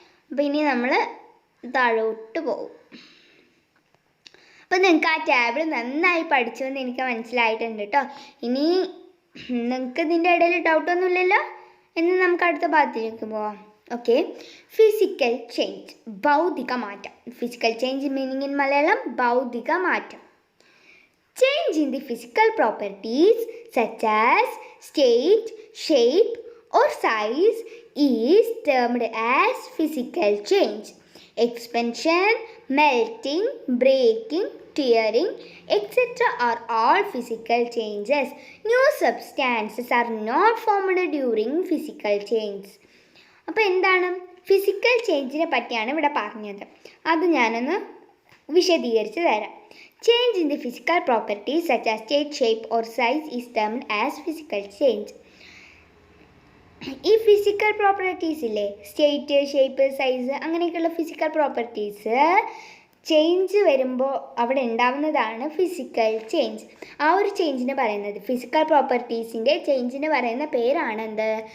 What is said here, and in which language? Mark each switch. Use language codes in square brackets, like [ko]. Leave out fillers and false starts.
[ml] അപ്പോൾ ഇനി നമ്മൾ താഴോട്ട് പോകും. അപ്പോൾ നിങ്ങൾക്ക് ആ ടേബിൾ നന്നായി പഠിച്ചുവെന്ന് എനിക്ക് മനസ്സിലായിട്ടുണ്ട് കേട്ടോ. ഇനി നിങ്ങൾക്ക് ഇതിൻ്റെ ഇടയിൽ ഡൗട്ടൊന്നുമില്ലല്ലോ. എന്ന് നമുക്ക് അടുത്ത ഭാഗത്തേക്ക് പോവാം. ഓക്കെ, ഫിസിക്കൽ ചേഞ്ച്, ഭൗതിക മാറ്റം. [en] physical change meaning in [ml] Malayalam ഭൗതിക മാറ്റം. [en] Change in the physical properties such as state, shape or size is termed as physical change. Expansion, melting, breaking, tearing, etc. are all physical changes. New substances are not formed during physical change. [ml] അപ്പോൾ എന്താണ്? Physical ചേഞ്ചിനെ പറ്റിയാണ് ഇവിടെ പറഞ്ഞത്. അത് ഞാനൊന്ന് വിശദീകരിച്ച് തരാം. [en] Change in the physical properties such as state, shape or size is termed as physical change. [ml] ഈ ഫിസിക്കൽ പ്രോപ്പർട്ടീസ് ഇല്ലേ, സ്റ്റേറ്റ്, ഷേപ്പ്, സൈസ് അങ്ങനെയൊക്കെയുള്ള ഫിസിക്കൽ പ്രോപ്പർട്ടീസ് ചേഞ്ച് വരുമ്പോൾ അവിടെ ഉണ്ടാവുന്നതാണ് ഫിസിക്കൽ ചേഞ്ച്. ആ ഒരു ചേഞ്ചിന് പറയുന്നത് ഫിസിക്കൽ പ്രോപ്പർട്ടീസിൻ്റെ ചേഞ്ചിന് പറയുന്ന പേരാണ് എന്ത്?